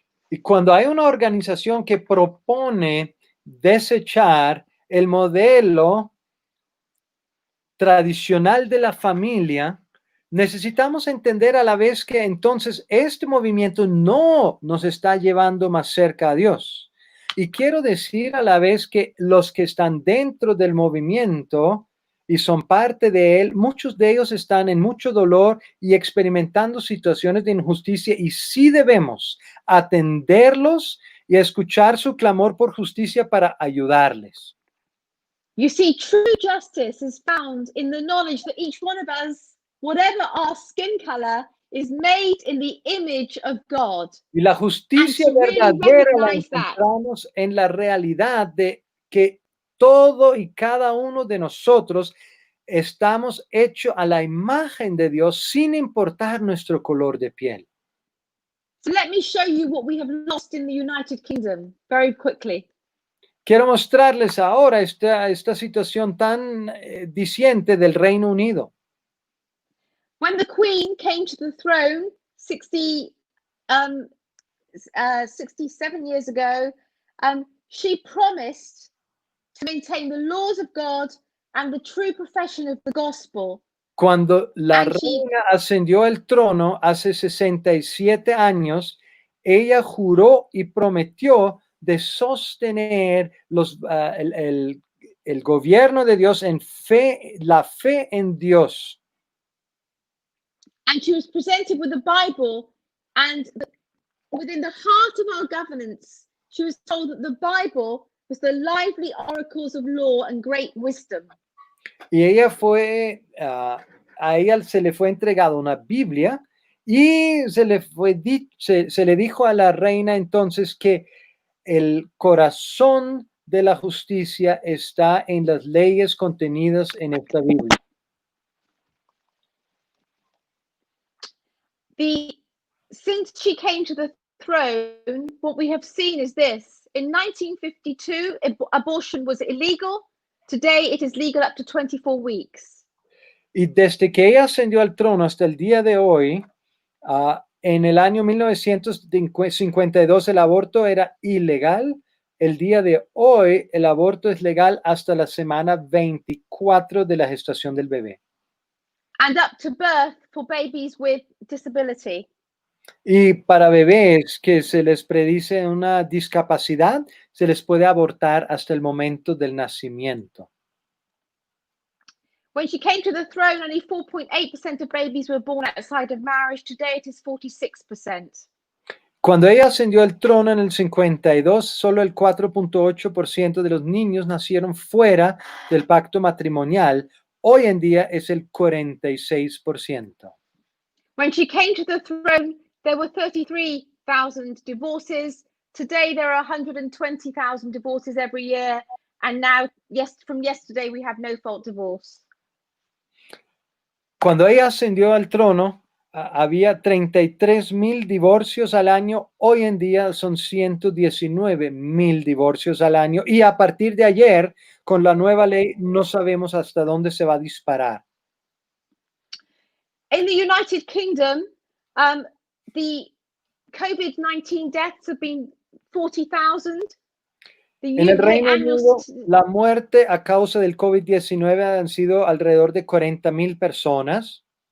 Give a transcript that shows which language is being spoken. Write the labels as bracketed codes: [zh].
[es] Y cuando hay una organización que propone desechar el modelo tradicional de la familia, necesitamos entender a la vez que entonces este movimiento no nos está llevando más cerca a Dios. Y quiero decir a la vez que los que están dentro del movimiento y son parte de él, muchos de ellos están en mucho dolor y experimentando situaciones de injusticia, y sí debemos atenderlos y escuchar su clamor por justicia para ayudarles. [en] You see, true justice is found in the knowledge that each one of us, whatever our skin color, is made in the image of God. [es] Y la justicia [en] And to really [es] verdadera la [en] recognize that. [es] encontramos en la realidad de que todo y cada uno de nosotros estamos hechos a la imagen de Dios sin importar nuestro color de piel. [en] So let me show you what we have lost in the United Kingdom very quickly. [es] Quiero mostrarles ahora esta situación tan diciente del Reino Unido. [en] When the Queen came to the throne 67 years ago, she promised to maintain the laws of God and the true profession of the gospel. [es] Cuando la [en] And she- [es] reina ascendió al trono hace 67 años, ella juró y prometió de sostener el gobierno de Dios en fe, la fe en Dios. [en] And she was presented with the Bible, and within the heart of our governance, she was told that the Bible was the lively oracles of law and great wisdom. [es] Y ella fue, a ella se le fue entregada una Biblia, y se le dijo a la reina entonces que el corazón de la justicia está en las leyes contenidas en esta Biblia. [en] Since she came to the throne, what we have seen is this. In 1952, abortion was illegal. Today, it is legal up to 24 weeks. [es] Y desde que ella ascendió al trono hasta el día de hoy, en el año 1952 el aborto era ilegal. El día de hoy el aborto es legal hasta la semana 24 de la gestación del bebé. [en] And up to birth for babies with disability. [es] Y para bebés que se les predice una discapacidad, se les puede abortar hasta el momento del nacimiento. [en] When she came to the throne, only 4.8% of babies were born outside of marriage. Today, it is 46%. [es] Cuando ella ascendió al trono en el 52, solo el 4.8% de los niños nacieron fuera del pacto matrimonial. Hoy en día es el 46%. [en] When she came to the throne, there were 33,000 divorces. Today, there are 120,000 divorces every year. And now, from yesterday, we have no-fault divorce. [es] Cuando ella ascendió al trono, había 33,000 divorcios al año. Hoy en día son 119,000 divorcios al año. Y a partir de ayer, con la nueva ley, no sabemos hasta dónde se va a disparar. [en] In the United Kingdom, the COVID-19 deaths have been 40,000. [es] En el Reino Unido, la muerte a causa del COVID-19 han sido alrededor de 40,000 personas.